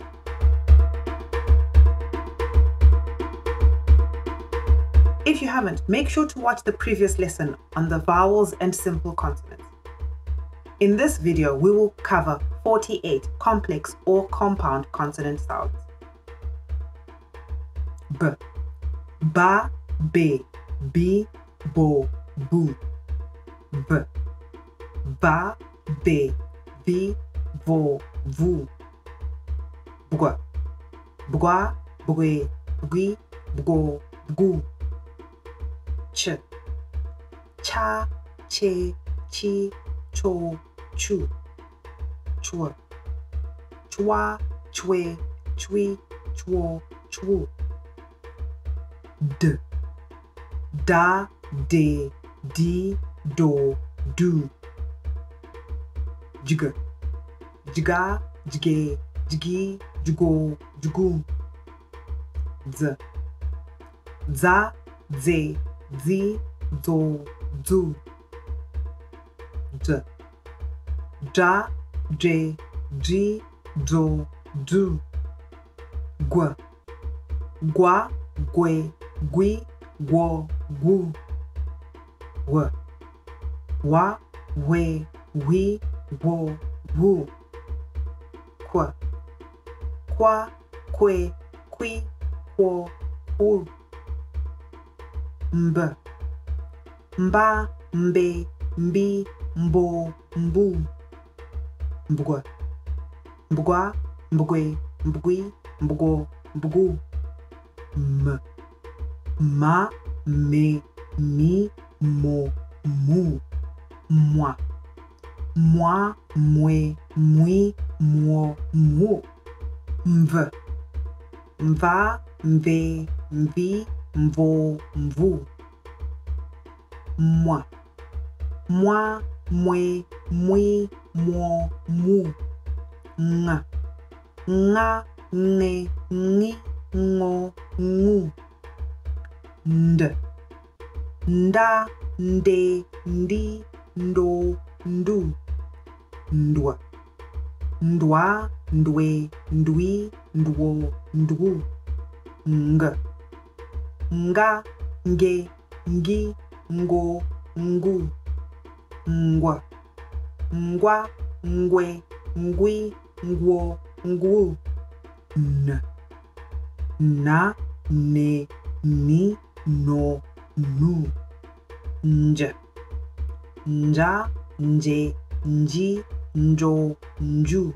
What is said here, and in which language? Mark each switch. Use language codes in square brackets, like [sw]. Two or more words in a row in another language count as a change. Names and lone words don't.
[en] If you haven't, make sure to watch the previous lesson on the vowels and simple consonants. In this video, we will cover 48 complex or compound consonant sounds. B, ba, be, bi, bo, bu. B, ba, be, bi, bo, vu. Bwa, bwa, bwe, bwi, bgo, bgu. Ch, cha, che, chi, cho, chu. Chua, chwa, chwe, chui, chwo, chwu. D, da, de, di, do, du. Jg, jga, jge, jgi, jgo, jgu. Z, za, ze, zi, zo, zu. D, ja, je, ji, jo, ju. Gwa, gwa, gwe, gwi, gwo, gu. W, wa, we, wi, wo, wu. Kwa, kwa, kwe, kwi, kwo, ku. Mb, mba, mbe, mbi, mbo, mbu. Mbwa, mbwa, mbwe, mbwi, mbgo, mbgu. M, ma, me, mi, mo, mu. Mwa, mwa, mwe, mwi, mwo, mwu. Mv, mva, mve, mvi, mvo, mvu. Mwa, mwa, mwe, mwi, mwo, mu. Nga, nga, nge, ngi, ngo, ngu. Nd, nda, nde, ndi, ndo, ndu. Ndwa, ndwa, ndwe, ndwi, ndwo, ndwu. Ng, nga, nge, ngi, ngo, ngu. Ngwa, ngwa, ngwe, ngwi, ngwo, ngwu. N, na, ne, ni, no, nu. Nj, nja, nje, nji, njo, nju.